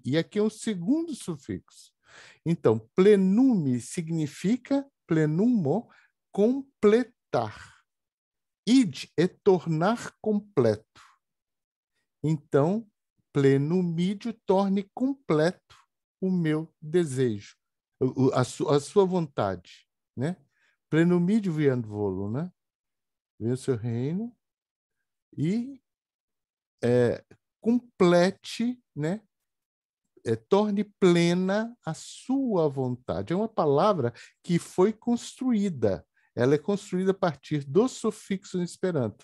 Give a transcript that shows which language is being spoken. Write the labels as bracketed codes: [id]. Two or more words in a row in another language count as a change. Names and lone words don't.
[pt] E aqui é um segundo sufixo. Então, plenumi significa, plenumo, completar. Id é tornar completo. Então, plenumídio torne completo o meu desejo, a sua vontade, né? [eo] Plenumídio viando volo, [pt] né? Venha o seu reino e complete, né? Torne plena a sua vontade. É uma palavra que foi construída. Ela é construída a partir do sufixo em Esperanto.